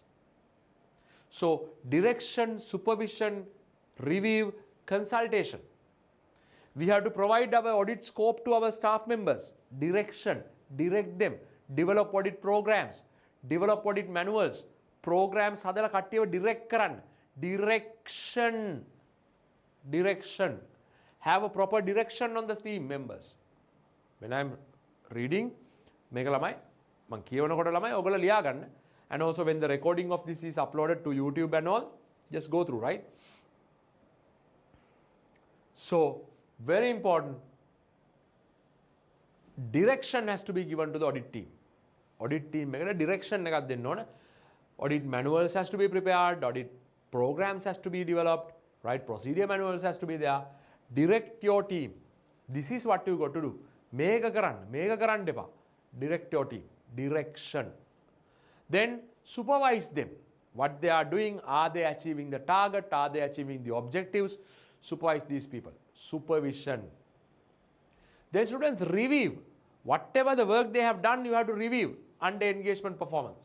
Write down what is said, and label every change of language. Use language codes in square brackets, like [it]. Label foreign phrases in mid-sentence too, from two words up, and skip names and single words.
[en] So direction, supervision, review, consultation. We have to provide our audit scope to our staff members. Direction, direct them, develop audit programs, develop audit manuals, programs [si] හදලා කට්ටියව direct කරන්න. [en] Direction. Have a proper direction on the team members. When I'm reading, [si] මේක ළමයි මම කියවනකොට ළමයි ඔයගොල්ලෝ ලියා ගන්න. [en] And also when the recording of this is uploaded to YouTube and all, just go through, right? So very important, direction has to be given to the audit team. Audit team [si] එකට direction එකක් දෙන්න ඕන. [en] Audit manuals has to be prepared, audit programs has to be developed, right? Procedure manuals has to be there. Direct your team. This is what you got to do. [si] මේක කරන්න එපා. [en] Direct your team. Direction. Then supervise them. What they are doing, are they achieving the target, are they achieving the objectives? Supervise these people. Supervision. Then students, review. Whatever the work they have done, you have to review under engagement performance.